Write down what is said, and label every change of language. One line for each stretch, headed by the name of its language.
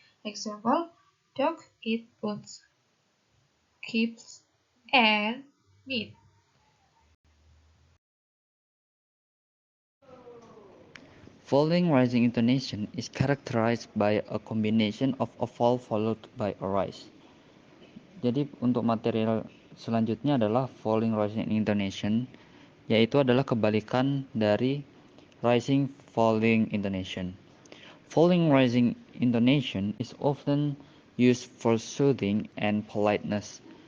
English: Example, dog eat bones, keeps, and meat. Falling rising intonation is characterized by a combination of a fall followed by a rise.
Indonesian: Jadi untuk material selanjutnya adalah falling rising intonation, yaitu adalah kebalikan dari rising falling intonation.
English: Falling rising intonation is often used for soothing and politeness.